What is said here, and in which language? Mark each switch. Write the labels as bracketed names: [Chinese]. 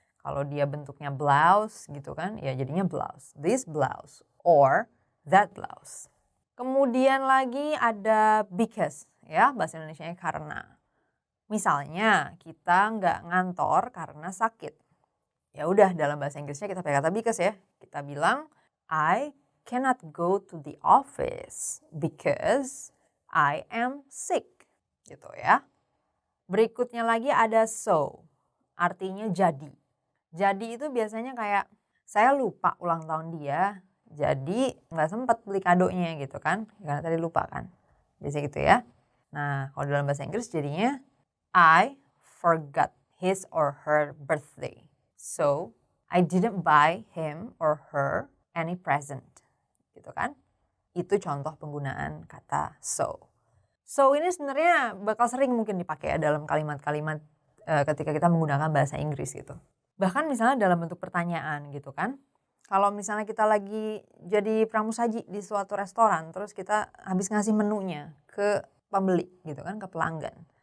[Indonesian] Kalau dia bentuknya blouse gitu kan ya jadinya blouse. [English] This blouse or that blouse. [Indonesian] Kemudian lagi ada because ya, bahasa Indonesianya karena. Misalnya kita nggak ngantor karena sakit. Ya udah dalam bahasa Inggrisnya kita pakai kata because ya. Kita bilang [English] I cannot go to the office because I am sick. [Indonesian] Gitu ya. Berikutnya lagi ada so. Artinya jadi. Jadi itu biasanya kayak saya lupa ulang tahun dia. Jadi nggak sempat beli kadonya gitu kan. Karena tadi lupa kan. Biasa gitu ya. Nah kalau dalam bahasa Inggris jadinya [English] I forgot his or her birthday. So, I didn't buy him or her any present. [Indonesian] Gitu kan? Itu contoh penggunaan kata so. So ini sebenarnya bakal sering mungkin dipakai dalam kalimat-kalimat ketika kita menggunakan bahasa Inggris gitu. Bahkan misalnya dalam bentuk pertanyaan gitu kan. Kalau misalnya kita lagi jadi pramusaji di suatu restoran, terus kita habis ngasih menunya ke pembeli gitu kan, ke pelanggan.